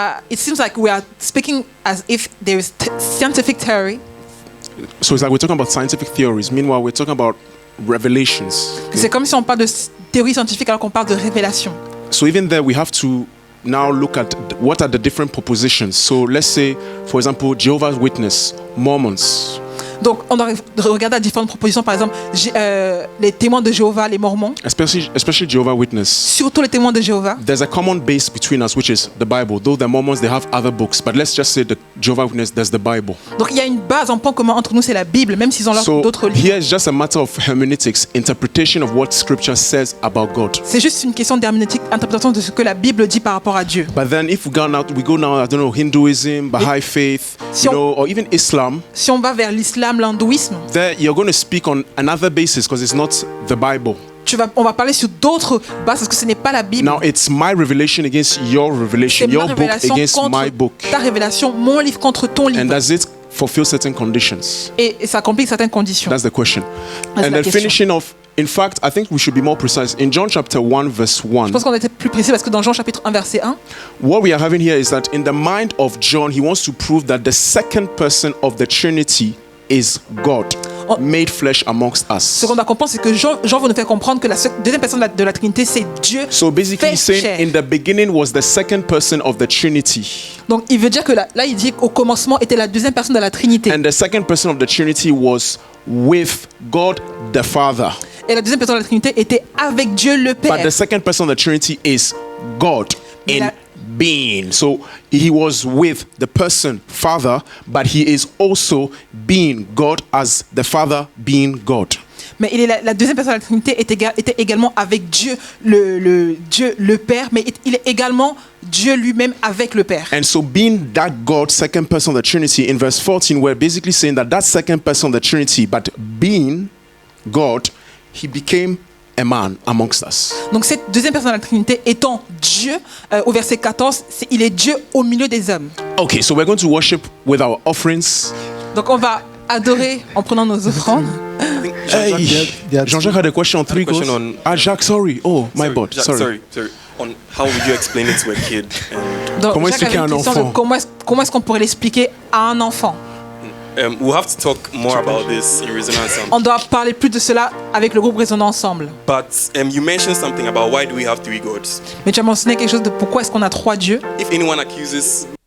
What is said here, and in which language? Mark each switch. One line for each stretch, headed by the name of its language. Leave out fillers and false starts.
English: It seems like we are speaking as if there is scientific theory. So it's like we're talking about scientific theories. Meanwhile, we're talking about revelations. Okay?
French: C'est comme si on parle de théorie scientifique alors qu'on parle de révélation.
English: So even there, we have to now look at what are the different propositions. So let's say, for example, Jehovah's Witness, Mormons.
French: Donc, on doit regarder à différentes propositions, par exemple, les témoins de Jéhovah, les Mormons.
English: Especially Jehovah's Witness.
French: Surtout les témoins de Jéhovah.
English: There's a common base between us, which is the Bible. Though the Mormons, they have other books, but let's just say the Jehovah's Witness, there's the Bible.
French: Donc, il y a une base, un point commun entre nous, c'est la Bible, même s'ils ont d'autres livres.
English: Here it's just a matter of hermeneutics, interpretation of what Scripture says about God.
French: C'est juste une question d'herméneutique, interprétation de ce que la Bible dit par rapport à Dieu.
English: But then, if we go now, I don't know, Hinduism, Baha'i faith, or even Islam.
French: Si on va vers l'islam, l'hindouisme,
English: there you're going to speak on another basis because it's not the Bible.
French: On va parler sur d'autres bases parce que ce n'est pas la Bible.
English: Now it's my revelation against your revelation, your book against my book.
French: Ta révélation, mon livre contre ton livre.
English: And does it fulfill certain conditions?
French: Et ça complique certaines conditions.
English: That's the question. And then finishing off, in fact, I think we should be more precise. In John chapter 1 verse 1.
French: Je pense qu'on était plus précis parce que dans Jean chapitre 1 verset 1.
English: What we are having here is that in the mind of John, he wants to prove that the second person of the Trinity is God, made flesh amongst us.
French: Ce qu'on doit comprendre, c'est que Jean veut nous faire comprendre que la deuxième personne de la Trinité, c'est Dieu.
English: So basically, he's saying in the beginning was the second person of the Trinity.
French: Donc, il veut dire que là, il dit qu'au commencement était la deuxième personne de la Trinité.
English: And the second person of the Trinity was with God the Father.
French: Et la deuxième personne de la Trinité était avec Dieu le Père.
English: But the second person of the Trinity is God in being. So he was with the person Father, but he is also being God as the Father being God.
French: Mais la deuxième personne de la Trinité était également avec Dieu le Père, mais il est également Dieu lui-même avec le Père.
English: And so being that God, second person of the Trinity, in verse 14, we're basically saying that second person of the Trinity, but being God, he became a man amongst us.
French: Donc cette deuxième personne de la Trinité étant Dieu, au verset 14, il est Dieu au milieu des hommes.
English: Okay, so we're going to worship with our offerings.
French: Donc on va adorer en prenant nos offrandes.
English: Jean-Jacques had a question on three goals. Jacques, sorry. Oh, my bad. Sorry. On how would you explain it to a kid?
French: Donc, comment expliquer à un enfant? Comment est-ce qu'on pourrait l'expliquer à un enfant?
English: We'll have to talk more about this in Resonance.
French: On doit parler plus de cela avec le groupe Raisonnant Ensemble.
English: But you mentioned something about why do we have three gods?
French: Mais tu as mentionné quelque chose de pourquoi est-ce qu'on a trois dieux?
English: If anyone accuses